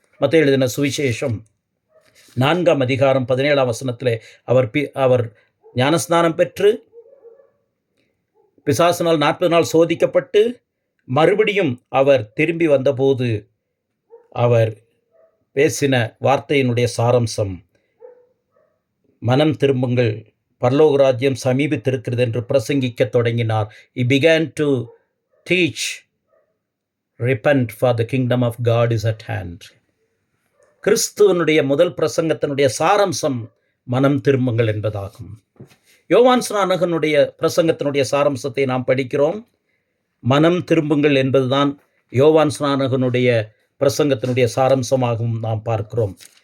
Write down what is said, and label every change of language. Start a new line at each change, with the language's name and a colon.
Tamil: மத்தேயு எழுதின சுவிசேஷம் 4ஆம் அதிகாரம் 17ஆம் வசனத்திலே அவர் ஞானஸ்நானம் பெற்று பிசாசினால் 40 நாள் சோதிக்கப்பட்டு மறுபடியும் அவர் திரும்பி வந்தபோது அவர் பேசின வார்த்தையினுடைய சாரம்சம், மனம் திரும்புங்கள், பரலோக ராஜ்யம் சமீபித்திருக்கிறது என்று பிரசங்கிக்க தொடங்கினார்.
English: He began to teach, repent for the kingdom of God is at hand.
Tamil: கிறிஸ்துவனுடைய முதல் பிரசங்கத்தினுடைய சாரம்சம் மனம் திரும்புங்கள் என்பதாகும். யோவான் ஸ்நானகனுடைய பிரசங்கத்தினுடைய சாரம்சத்தை நாம் படிக்கிறோம். மனம் திரும்புங்கள் என்பதுதான் யோவான் ஸ்நானகனுடைய பிரசங்கத்தினுடைய சாரம்சமாகவும் நாம் பார்க்கிறோம்.